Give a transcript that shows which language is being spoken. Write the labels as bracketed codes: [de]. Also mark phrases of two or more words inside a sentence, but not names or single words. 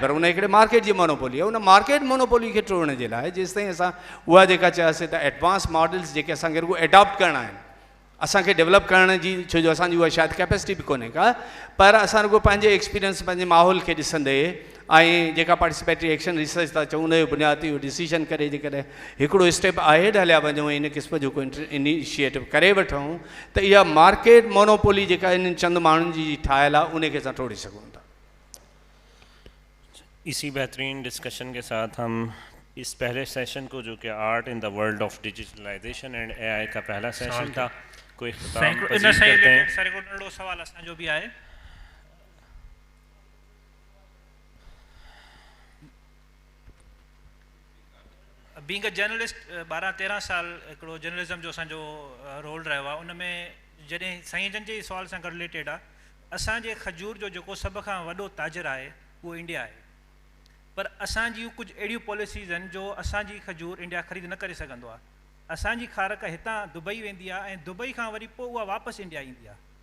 [sd] पर उन हिकिड़े मार्केट जी मोनोपोली आहे उन [en] market monopoly [sd] खे टोड़ण जे लाइ जेसिताईं असां उहा जेका चयासीं त [en] advanced models [sd] जेके असांखे रुगो एडॉप्ट करणा आहिनि असांखे डेवलप करण जी छो जो असांजी उहा शायदि कैपेसिटी बि कोन्हे का पर असां रुगो पंहिंजे एक्सपीरियंस पंहिंजे माहौल खे ॾिसंदे ऐं जेका [en] participatory action research [sd] था चऊं उनजो बुनियादी उहो डिसीजन करे जेकॾहिं हिकिड़ो [en] step ahead [sd] हलिया वञूं इन क़िस्म जो कोई इनिशिएटिव करे वठूं त इहा [en] market monopoly [sd] जेका इन्हनि चंद माण्हुनि जी ठाहियल आहे उनखे असां टोड़े सघूं था [hi] इसी बेहतरीन डिस्कशन के साथ हम इस पहले सेशन को जो कि [en] art in the world of digitalization and AI [hi] का पहला सेशन था कोई [sd] सर को नंढो सवाल असांजो बि आहे [en] being a journalist [sd] 12-13 साल हिकिड़ो जर्नलिज़म जो असांजो रोल रहियो आहे उन में जॾहिं साईं जन जे सवाल सां गॾु रिलेटेड आहे असांजे खजूर जो जेको सभ खां वॾो ताजर आहे उहो इंडिया आहे पर असांजी कुझु अहिड़ियूं पॉलिसीज़ आहिनि जो असांजी खजूर इंडिया ख़रीद न करे सघंदो आहे असांजी खारक हितां दुबई वेंदी आहे ऐं दुबई खां वरी पोइ उहा वापसि इंडिया ईंदी आहे